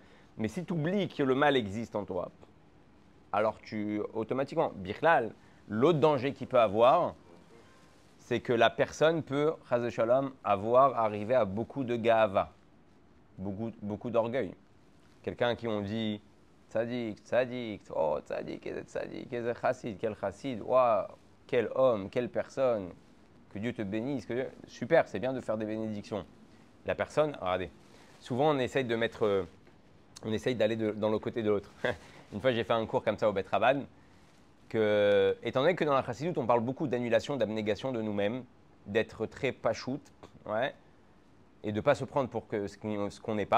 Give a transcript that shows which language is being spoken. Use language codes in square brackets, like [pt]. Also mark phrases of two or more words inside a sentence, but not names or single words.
[fr] Mais si tu oublies que le mal existe en toi, alors tu automatiquement, Bichlal, l'autre danger qu'il peut avoir, c'est que la personne peut, [he] חס ושלום, [fr] arriver à beaucoup de gava, beaucoup d'orgueil. Quelqu'un qui on dit tzadik, tzadik, oh tzadik, quel chassid, wow, quel homme, quelle personne, que Dieu te bénisse, super, c'est bien de faire des bénédictions. La personne, regardez, souvent on essaye d'aller dans le côté de l'autre. Une fois, j'ai fait un cours comme ça au Bet Rabban, étant donné que dans la chassidoute, on parle beaucoup d'annulation, d'abnégation de nous-mêmes, d'être très pachout, ouais, et de ne pas se prendre pour ce qu'on n'est pas.